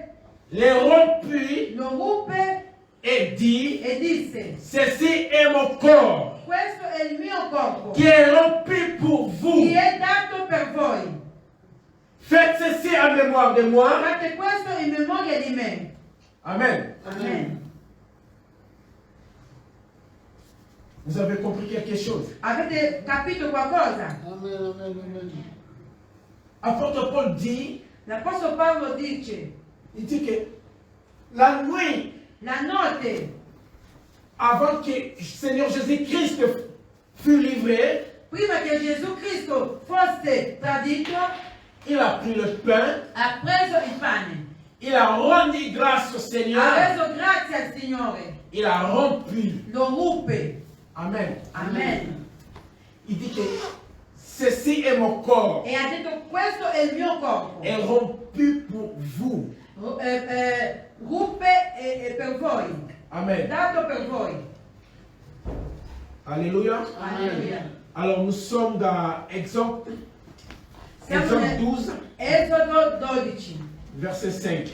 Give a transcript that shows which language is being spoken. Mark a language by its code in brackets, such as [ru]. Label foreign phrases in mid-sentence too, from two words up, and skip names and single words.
[fr] les rompit [it] lo ruppe [fr] et dit, [it] e disse: [fr] ceci est mon corps, [it] questo è il mio corpo, [fr] qui est rompu pour vous. [it] che è dato per voi. [fr] Faites ceci en mémoire de moi. [it] Fate questo in memoria di me. [fr] Amen. [it] Amen. [fr] Vous avez compris quelque chose? [it] Avete capito qualcosa? [fr] Apôtre Paul dit, [it] L'Apostolo Paolo dice: [fr] il dit que la nuit, [it] la notte [fr] avant que le Seigneur Jésus-Christ fût livré, [it] prima che Gesù Cristo fosse tradito, [fr] il a pris le pain, [it] ha preso il pane, [fr] il a rendu grâce au [it] ha [fr] Seigneur, [it] reso grazie al Signore, [fr] il a rompu. [it] lo ruppe. [fr] Amen. [it] Amen. [fr] Il dit que ceci est mon corps, [it] E ha detto: questo è il mio corpo, [fr] est rompu pour vous. [it] ruppe per voi, [fr] Amen. [it] dato per voi. [fr] Alléluia. [it] Alleluia. [fr] Alors nous sommes dans Exode, [it] Siamo [fr] Exode [it] nel [fr] 12, [it] Esodo 12, [fr] verset 5.